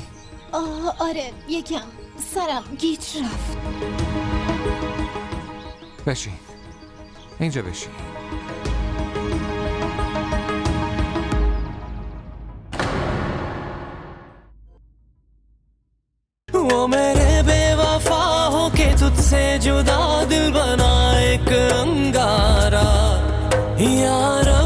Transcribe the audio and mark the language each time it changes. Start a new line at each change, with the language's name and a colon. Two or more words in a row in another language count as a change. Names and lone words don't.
Persian: آره، یکم سرم گیج رفت. بشین، اینجا بشین.
Hindi: वो मेरे बेवफा हो के तुझसे जुदा दिल बना एक अंगारा यार